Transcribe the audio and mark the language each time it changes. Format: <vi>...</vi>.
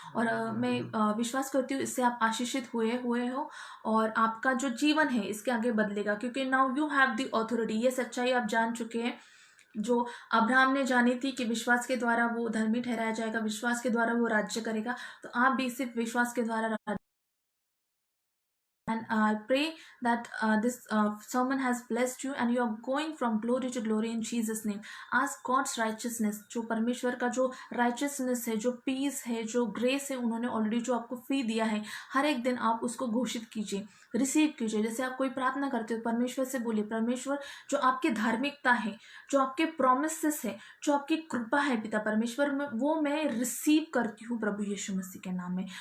<hi>और मैं विश्वास करती हूँ इससे आप आशीषित हुए हुए हो, और आपका जो जीवन है इसके आगे बदलेगा, क्योंकि</hi> <en>Now you have the authority.</en> <hi>ये सच्चाई आप जान चुके हैं जो अब्राहम ने जानी थी कि विश्वास के द्वारा वो धर्मी ठहराया जाएगा, विश्वास के द्वारा वो राज्य करेगा। तो आप भी सिर्फ विश्वास के द्वारा</hi> <en>And I pray that this sermon has blessed you and you are going from glory to glory in Jesus name. Ask God's righteousness,</en> <hi>जो परमेश्वर का जो righteousness है, जो peace है, जो grace है, उन्होंने already जो आपको free दिया है, हर एक दिन आप उसको घोषित कीजिए, रिसीव कीजिए। जैसे आप कोई प्रार्थना करते हो, परमेश्वर से बोलिए, परमेश्वर जो आपकी धार्मिकता है, जो आपके प्रोमिसेस है, जो आपकी कृपा है पिता परमेश्वर में, वो मैं रिसीव करती हूँ प्रभु यीशु मसीह के नाम में।</hi>